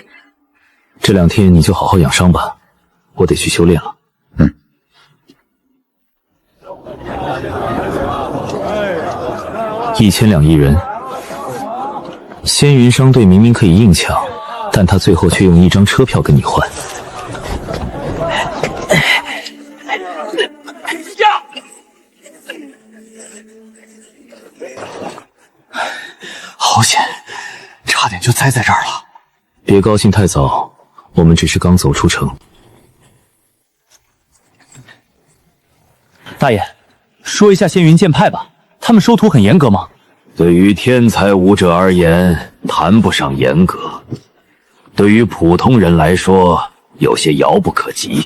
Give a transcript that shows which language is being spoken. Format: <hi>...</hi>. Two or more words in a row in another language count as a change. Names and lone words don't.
<zh>这2天你就好好养伤吧，我得去修炼了。1200亿人，仙云商队明明可以硬抢，但他最后却用1张车票跟你换。好险，差点就栽在这儿了。别高興太早，我們只是剛走出城。大爺，說一下仙雲劍派吧，他們收徒很嚴格嗎？對於天才武者而言，談不上嚴格；對於普通人來說，有些遙不可及。</zh>